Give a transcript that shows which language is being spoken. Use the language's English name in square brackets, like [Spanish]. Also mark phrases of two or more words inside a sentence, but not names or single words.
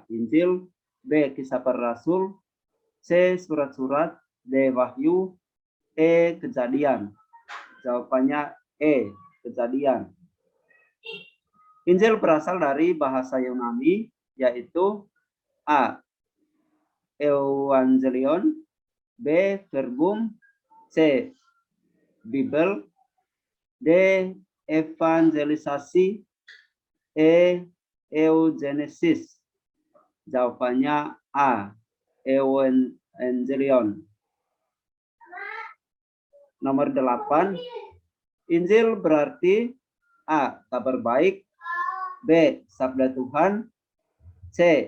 [Indonesian] Injil, B. Kisah para Rasul, C. Surat-surat, D. Wahyu, E. Kejadian. Jawabannya E. Kejadian. Injil berasal dari bahasa Yunani, yaitu A. Evangelion, B. Verbum, C. Bible, D. Evangelisasi, E. Eugenesis. Jawabannya A. Evangelion. Nomor 8. Injil berarti A. Kabar baik, B. Sabda Tuhan, C.